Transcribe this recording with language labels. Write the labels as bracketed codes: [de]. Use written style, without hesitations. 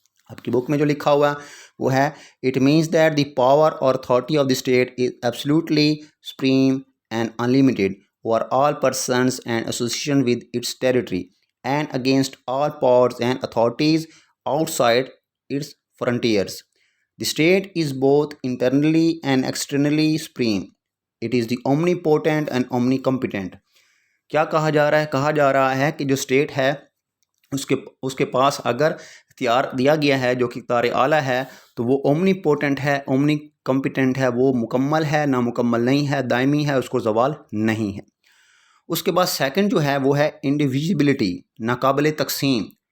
[ur] آپ کی بک میں جو لکھا ہوا ہے وہ ہے [en] It means that the power اور authority of the state is absolutely supreme and unlimited over all persons and association with its territory and against all powers and authorities outside its frontiers. The state is both internally and externally supreme. It is the omnipotent and omnicompetent. [ur] کیا کہا جا رہا ہے؟ کہا جا رہا ہے کہ جو اسٹیٹ ہے اس کے پاس اگر اختیار دیا گیا ہے جو کہ اختیار اعلیٰ ہے تو وہ اومنی پوٹنٹ ہے، اومنی کمپیٹنٹ ہے، وہ مکمل ہے، نامکمل نہیں ہے، دائمی ہے، اس کو زوال نہیں ہے. اس کے بعد سیکنڈ جو ہے وہ ہے انڈیویژبلٹی، ناقابل تقسیم.